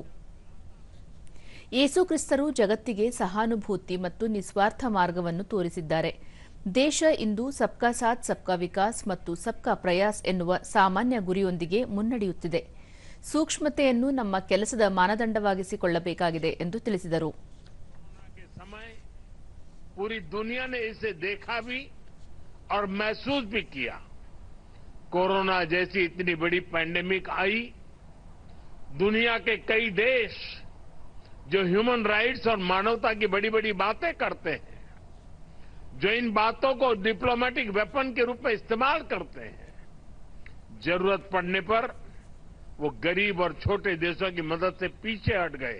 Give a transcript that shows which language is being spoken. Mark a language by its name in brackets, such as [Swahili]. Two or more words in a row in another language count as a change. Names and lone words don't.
[Kannada] ಯೇಸು ಕ್ರಿಸ್ತರು ಜಗತ್ತಿಗೆ ಸಹಾನುಭೂತಿ ಮತ್ತು ನಿಸ್ವಾರ್ಥ ಮಾರ್ಗವನ್ನು ತೋರಿಸಿದ್ದಾರೆ. ದೇಶ ಇಂದು [Hindi] सबका साथ सबका विकास [Kannada] ಮತ್ತು [Hindi] सबका प्रयास [Kannada] ಎನ್ನುವ ಸಾಮಾನ್ಯ ಗುರಿಯೊಂದಿಗೆ ಮುನ್ನಡೆಯುತ್ತಿದೆ. ಸೂಕ್ಷ್ಮತೆಯನ್ನು ನಮ್ಮ ಕೆಲಸದ ಮಾನದಂಡವಾಗಿಸಿಕೊಳ್ಳಬೇಕಾಗಿದೆ ಎಂದು ತಿಳಿಸಿದರು. [Hindi] पूरी दुनिया ने इसे देखा भी और महसूस भी किया. कोरोना जैसी इतनी बड़ी पैंडेमिक आई, दुनिया के कई देश जो [English] human rights [Hindi] और मानवता की बड़ी बड़ी बातें करते हैं, जो इन बातों को [English] diplomatic weapon [Hindi] के रूप में इस्तेमाल करते हैं, जरूरत पड़ने पर वो गरीब और छोटे देशों की मदद से पीछे हट गए.